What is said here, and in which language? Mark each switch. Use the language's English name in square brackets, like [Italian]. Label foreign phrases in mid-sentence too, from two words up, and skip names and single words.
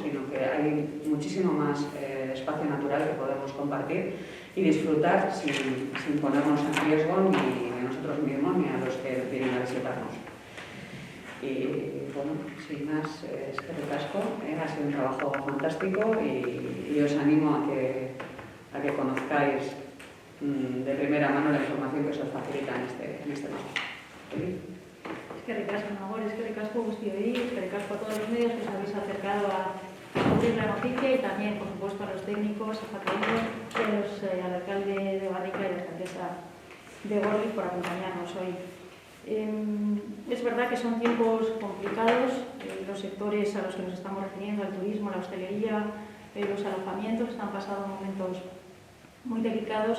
[Spanish] Sino que hay muchísimo más espacio natural que podemos compartir y disfrutar sin ponernos en riesgo ni a nosotros mismos ni a los que vienen a visitarnos. Y bueno, sin más, es que recasco, ha sido un trabajo fantástico y os animo a que conozcáis de primera mano la información que se os facilita en este mapa. [Basque] Eskerrik asko, Nagore, eskerrik asko guztioi, eskerrik asko [Spanish] a todos los medios que os habéis acercado a cubrir la noticia y también, por supuesto, a los técnicos, a Jataondo, al alcalde de Barrica y a la alcaldesa de Gorli por acompañarnos hoy. Es verdad que son tiempos complicados, los sectores a los que nos estamos refiriendo, el turismo, la hostelería, los alojamientos, están pasando momentos muy delicados,